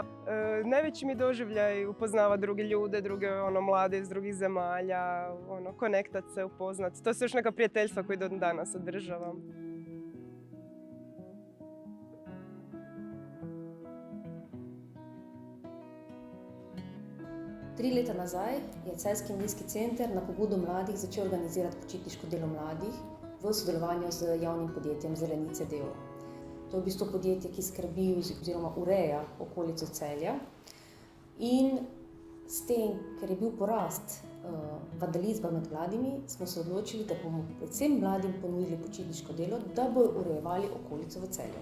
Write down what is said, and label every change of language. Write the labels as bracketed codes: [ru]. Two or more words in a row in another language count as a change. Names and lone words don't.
[hr] Najveći mi doživljaj upoznavati druge ljude, druge mlade iz drugih zemalja, konektat se, upoznat. To su još neka prijateljstva koje do danas održavam. [sl] Tri leta nazaj je Celjski mladinski center na pobudo mladih začel organizirati počitniško delo mladih v sodelovanju z javnim podjetjem Zelenice d.o.o. To je v bistvu podjetje, ki skrbi oziroma ureja okolico Celja. In s tem, ker je bil porast vandalizma med mladimi, smo se odločili, da bomo predvsem mladim ponudili počitniško delo, da bodo urejevali okolico v Celju.